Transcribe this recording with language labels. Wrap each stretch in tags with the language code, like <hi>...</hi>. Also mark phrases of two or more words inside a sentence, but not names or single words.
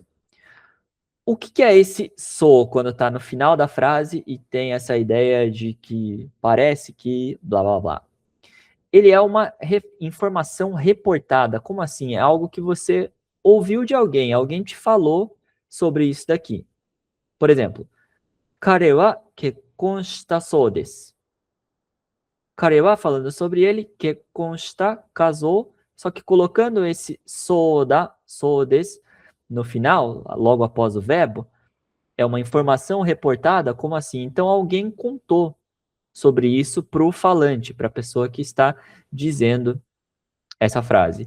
<pt>O que é esse so quando está no final da frase e tem essa ideia de que parece que blá blá blá? Ele é uma informação reportada. Como assim? É algo que você ouviu de alguém, alguém te falou sobre isso daqui. Por exemplo,</pt> <ja>彼は結婚したそうです. 彼は</ja> <pt>falando sobre ele,</pt> <ja>結婚した,</ja> <pt>casou, só que colocando esse</pt> <ja>そうです</ja> <pt>no final, logo após o verbo, é uma informação reportada, como assim? Então alguém contou sobre isso para o falante, para a pessoa que está dizendo essa frase.</pt>